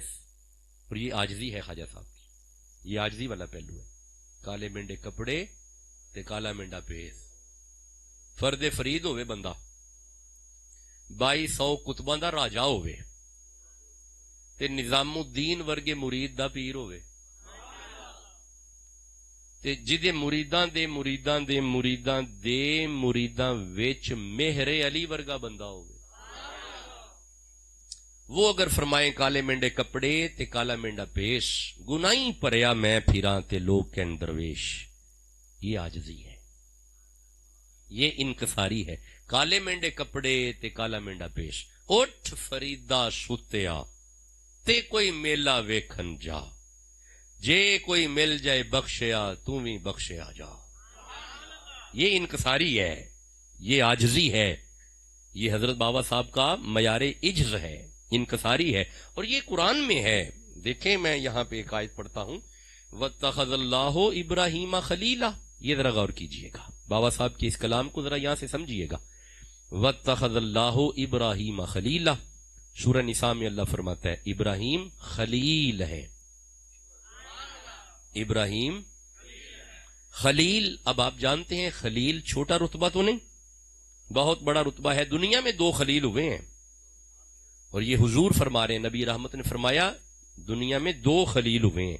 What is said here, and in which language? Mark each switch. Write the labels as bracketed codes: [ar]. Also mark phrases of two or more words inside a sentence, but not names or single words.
[ur] اور یہ عاجزی ہے خواجہ صاحب کی، یہ عاجزی والا پہلو ہے۔ [pa] کالے منڈے کپڑے تے کالا منڈا پیس، فرد فرید ہوئے بندہ، 2200 کتباں دا راجا ہوئے تے نظام الدین ورگے مرید دا پیر ہوئے، تے جدے مریداں دے مریداں دے مریداں دے مریداں وچ مہر علی ورگا بندہ ہوئے، [ur] وہ اگر فرمائیں [pa] کالے منڈے کپڑے تے کالا منڈا پیش، گناہی پریا میں پھراں تے لوگ کہن درویش، [ur] یہ عاجزی ہے، یہ انکساری ہے۔ [pa] کالے منڈے کپڑے تے کالا منڈا پیش، اٹھ فریدا ستیا تے کوئی میلہ ویکھن جا، جے کوئی مل جائے بخشیا تو بھی بخشیا جا. [ur] یہ انکساری ہے، یہ عاجزی ہے، یہ حضرت بابا صاحب کا معیار عجز ہے، انکساری ہے، اور یہ قرآن میں ہے. دیکھیں میں یہاں پہ ایک آیت پڑھتا ہوں، [ar] وَاتَّخَذَ اللَّهُ إِبْرَاهِيمَ خَلِيلًا. [ur] یہ ذرا غور کیجئے گا، بابا صاحب کے اس کلام کو ذرا یہاں سے سمجھیے گا. [ar] وَاتَّخَذَ اللَّهُ إِبْرَاهِيمَ خَلِيلًا. [ur] سورہ نساء میں اللہ فرماتا ہے ابراہیم خلیل ہے. ابراہیم خلیل. اب آپ جانتے ہیں خلیل چھوٹا رتبہ تو نہیں، بہت بڑا رتبہ ہے. دنیا میں 2 خلیل ہوئے ہیں، اور یہ حضور فرما رہے ہیں، نبی رحمت نے فرمایا دنیا میں 2 خلیل ہوئے ہیں.